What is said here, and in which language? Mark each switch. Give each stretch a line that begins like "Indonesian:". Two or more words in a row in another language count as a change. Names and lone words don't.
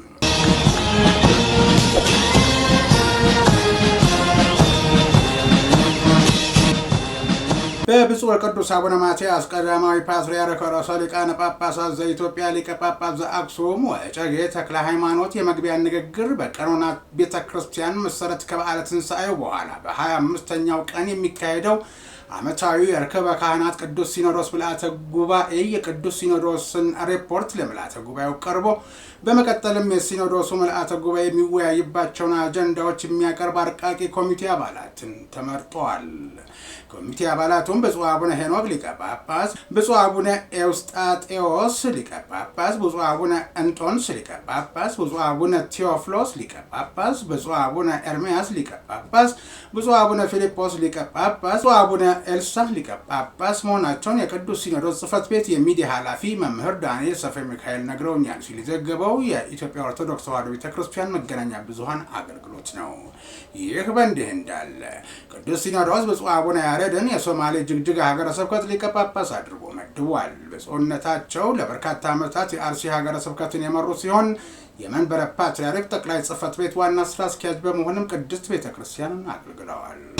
Amharic: በብፁዕ ወቅዱስ አቡነ ማትያስ ቀዳማዊ ፓትርያርክ ርዕሰ ሊቃነ ጳጳሳት ዘኢትዮጵያ ሊቀ ጳጳስ ዘአክሱም ወዕጨጌ ተክለ ሃይማኖት የመግቢያ ንግግር በቀኖና ቤተ ክርስቲያን መሰረት ከበዓለ ትንሣኤው በኋላ በ25ኛው ቀን የሚካሄደው ዓመታዊ የርክበ ካህናት ቅዱስ ሲኖዶስ ምልአተ ጉባኤ የቅዱስ ሲኖዶስን ሪፖርት ለምልአተ ጉባኤው ቀርቦ በመቀጠልም የሲኖዶሱ ምልአተ ጉባኤ የሚወያይባቸውን አጀንዳዎች የሚያቀርብ አርቃቂ ኮሚቴ አባላትን ተመርጠዋል። ኮሚቴ አባላቱም ብፁዕ አቡነ ሄኖክ ሊቀ ጳጳስ፣ ብፁዕ አቡነ ኤውስጣቴዎስ ሊቀ ጳጳስ፣ ብፁዕ አቡነ እንጦንስ ሊቀ ጳጳስ፣ ብፁዕ አቡነ ቴዎፍሎስ ሊቀ ጳጳስ፣ ብፁዕ አቡነ ኤርሚያስ ሊቀ ጳጳስ፣ ብፁዕ አቡነ ፊልጶስ ሊቀ ጳጳስ፣ ብፁዕ አቡነ ኤልሳ ሊቀ ጳጳስ መሆናቸውን የቅዱስ ሲኖዶስ ጽሕፈት ቤት የሚዲያ ኃላፊ መምህር ዳንኤል ሰፈ ሚካኤል ነግረውኛል ሲል ዘገበው የዘገበው የኢትዮጵያ ኦርቶዶክስ ተዋሕዶ ቤተክርስቲያን መገናኛ ብዙኃን አገልግሎት ነው። ይህ በእንዲህ እንዳለ ቅዱስ ሲኖዶስ ብፁዕ አቡነ ያሬድን የሶማሌ ጅግጅጋ ሀገረ ስብከት ሊቀ ጳጳስ አድርጎ መድቧል። ብፁዕነታቸው ለበርካታ ዓመታት የአርሲ ሀገረ ስብከትን የመሩ ሲሆን የመንበረ ፓትርያርክ ጠቅላይ ጽሕፈት ቤት ዋና ስራ አስኪያጅ በመሆንም ቅድስት ቤተክርስቲያንን አገልግለዋል።